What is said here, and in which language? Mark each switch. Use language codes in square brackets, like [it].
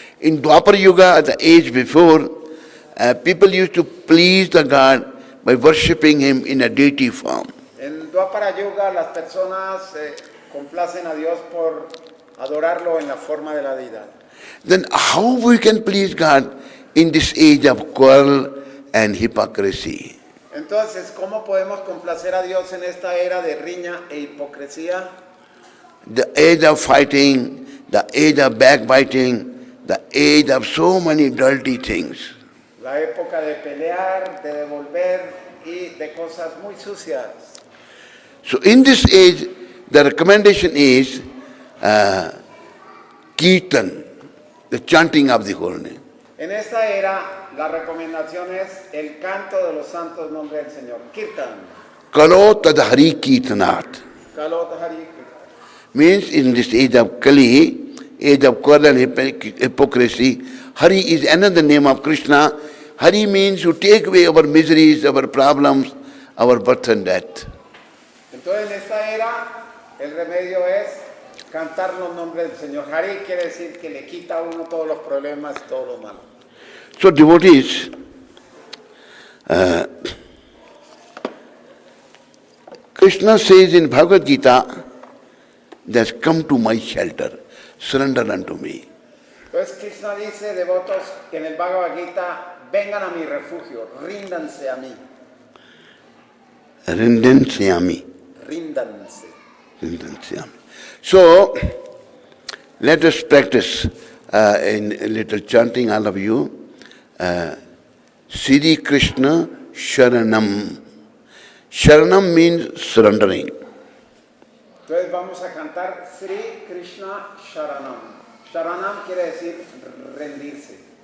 [en] In Dwapar Yuga, the age before, people used to please the God by worshipping him in a deity form. [es] En Dwapara Yoga las personas complacen a Dios por adorarlo en la forma de la deidad. [en] Then how we can please God in this age of quarrel and hypocrisy? [es] Entonces, ¿cómo podemos complacer a Dios en esta era de riña e hipocresía? [en] The age of fighting, the age of backbiting, the age of so many dirty things. [es] La época de pelear, de devolver y de cosas muy sucias. [en] So in this age, the recommendation is kirtan, the chanting of the holy name. [es] En esta era, la recomendación es el canto de los santos nombres del Señor. [en] Kirtan. [sa] Kalo tadhari kirtanat. Kalot Hari. [en] Means in this age of Kali, age of quarrel and hypocrisy, Hari is another name of Krishna. Hari means to take away our miseries, our problems, our birth and death. [es] Entonces, en esta era, el remedio es cantar los nombres del Señor. Hari quiere decir que le quita a uno todos los problemas, todo lo malo. [en] So devotees, Krishna says in Bhagavad Gita, that come to my shelter, surrender unto me. [es] Entonces Krishna dice, devotos, en el Bhagavad Gita, vengan a mi refugio, ríndanse a mí. Rindansyami. Ríndanse. Rindansyami. [en] So, let us practice in a little chanting, all of you. Sri Krishna Sharanam. Sharanam means surrendering. [es] Entonces vamos a cantar Sri Krishna Sharanam. Sharanam quiere decir rendirse.